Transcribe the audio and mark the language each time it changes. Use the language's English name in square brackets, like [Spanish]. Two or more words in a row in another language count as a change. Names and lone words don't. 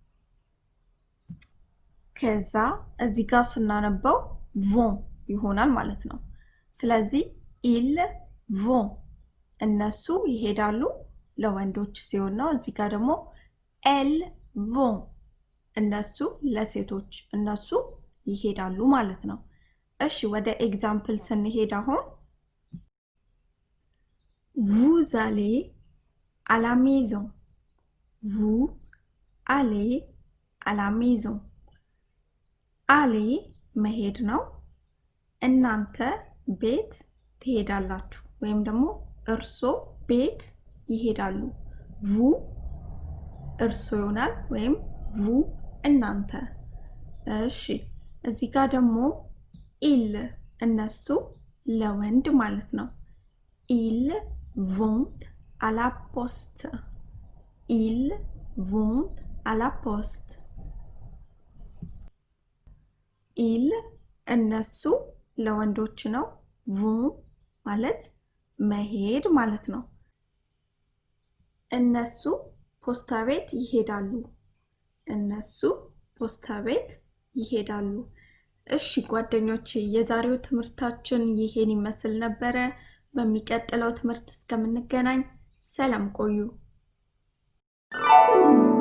[Amharic] ከዛ እዚህ ጋር ስናነበው ቮን ይሆናል ማለት ነው። ስለዚህ [French] ils vont [Amharic] እነሱ ይሄዳሉ ለወንዶች ሲሆን ነው። እዚህ ጋር ደግሞ [French] elles vont [Amharic] እነሱ ለሴቶች እነሱ ይሄዳሉ ማለት ነው። እሺ ወደ ኤግዛምፕል ስንሄድ አሁን [French] vous allez à la maison, vous allez à la maison [Amharic] አሌ መሄድ ነው። እናንተ ቤት ትሄዳላችሁ ወይም ደግሞ እርሶ ቤት ይሄዳሉ። ቡ እርሶ ይሆናል ወይም ቡ እናንተ። እሺ እዚህ ጋር ደግሞ ኢል እነሱ ለወንድ ማለት ነው። [French] ils vont à la poste. Ils vont à la poste. [Amharic] ኢል እነሱ ለወንዶች ነው። ቮ ማለት መሄድ ማለት ነው። እነሱ ፖስታ ቤት ይሄዳሉ። እነሱ ፖስታ ቤት ይሄዳሉ። እሺ ጓደኞቼ የዛሬው ትምህርታችን ይሄን ይመስል ነበረ። በሚቀጥለው ትምህርት እስከምንገናኝ ሰላም ቆዩ።